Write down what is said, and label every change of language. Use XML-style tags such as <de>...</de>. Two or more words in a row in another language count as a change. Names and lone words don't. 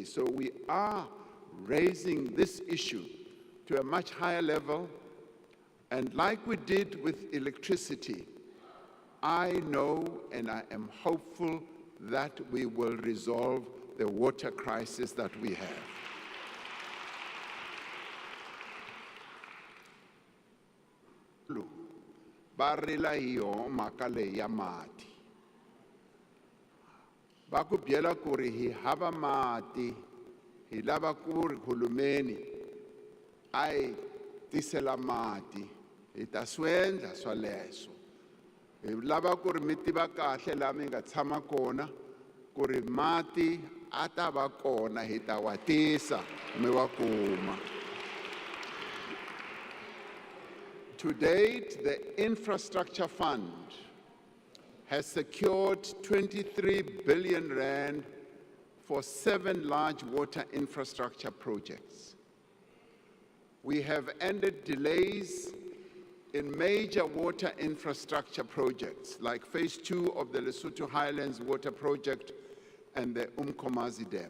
<en>So we are raising this issue to a much higher level. And like we did with electricity, I know and I am hopeful that we will resolve the water crisis that we have.</en> <ts>Ba rela hiyo mhaka leyi ya mati. Va ku byela ku ri hi hava mati, hi lava ku ri hulumeni a hi tisela mati, hi ta swi endla swaleswo. Hi lava ku ri mi tiva kahle laha mi nga tshama kona ku ri mati a ta va kona, hi ta wa tisa mi wa kuma.</ts> <en>To date, the Infrastructure Fund has secured 23 billion rand for 7 large water infrastructure projects. We have ended delays in major water infrastructure projects like Phase 2 of the Lesotho Highlands Water Project and the Umkomazi Dam.</en>